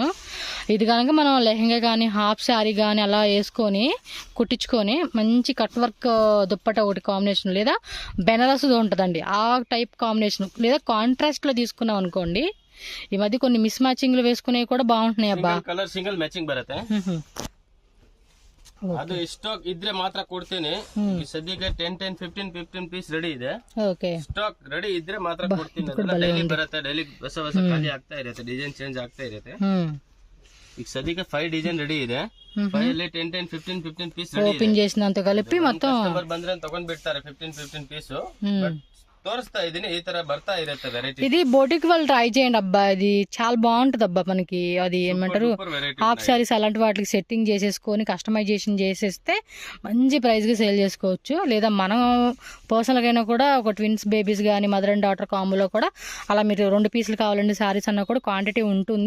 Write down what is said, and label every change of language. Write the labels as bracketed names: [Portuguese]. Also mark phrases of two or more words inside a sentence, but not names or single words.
[Telugu] ఇది కనుక మనం లెహంగా కానీ [English] half saree [Telugu] కానీ అలా వేసుకొని కుట్టించుకొని మంచి [English] cut work [Telugu] దుప్పట ఒకటి కాంబినేషన్ లేదా బెనారస్ ఉంటుందండి ఆ టైప్ కాంబినేషన్, లేదా కాంట్రాస్ట్ లో తీసుకున్నాం అనుకోండి. ఈ మధ్య కొన్ని [English] mismatchings [Telugu] వేసుకునేవి కూడా బాగుంటున్నాయి అబ్బా. [English] colour single matching [Kannada] ಬರುತ್ತೆ. ಅದು ಸ್ಟಾಕ್ ಇದ್ರೆ ಮಾತ್ರ ಕೊಡ್ತೀನಿ. ಸದ್ಯಕ್ಕೆ 10-15 [English] piece ready [Kannada] ಇದೆ. ಓಕೆ, [English] stock ready [Kannada] ಇದ್ರೆ ಮಾತ್ರ ಕೊಡ್ತೀನಿ. ಡೈಲಿ ಬರುತ್ತೆ, ಡೈಲಿ ಹೊಸ ಖಾಲಿ ಆಗ್ತಾ ಇರುತ್ತೆ, [English] design change [Kannada] ಆಗ್ತಾ ಇರುತ್ತೆ. ಈಗ ಸದ್ಯಕ್ಕೆ 5 [English] design ready [Kannada] ಇದೆ. 5 ಅಲ್ಲಿ 10-15 [English] piece ready [Telugu] ಓಪನ್ చేసినంత కలిపి మొత్తం [Kannada] ಕಸ್ಟಮರ್ ಬಂದ್ರೆ ತಗೊಂಡ್ ಬಿಡ್ತಾರೆ 15 పీస్. తోరుస్తా ಇದೀನಿ, ఈ ತರ ಬರ್ತಾ ఇರುತ್ತೆ వెరైటీ. [Telugu] ఇది బోటిక్ వాళ్ళు ట్రై చేయండి అబ్బా, ఇది చాలా బాగుంటది అబ్బా. మనకి అది ఏమంటారు [English] half sarees [Telugu] అలాంటి వాటికి సెట్టింగ్ చేసేసుకొని కస్టమైజేషన్ చేసేస్తే మంచి ప్రైస్ గా సేల్ చేసుకోవచ్చు. లేదా మనం పర్సనల్ గా కూడా ఒక [English] twins babies [Telugu] కానీ [English] mother and daughter [Telugu] కాంబోలో కూడా అలా మీరు 2 పీసులు కావాలండి శారీస్ అన్న కూడా క్వాంటిటీ ఉంటుంది.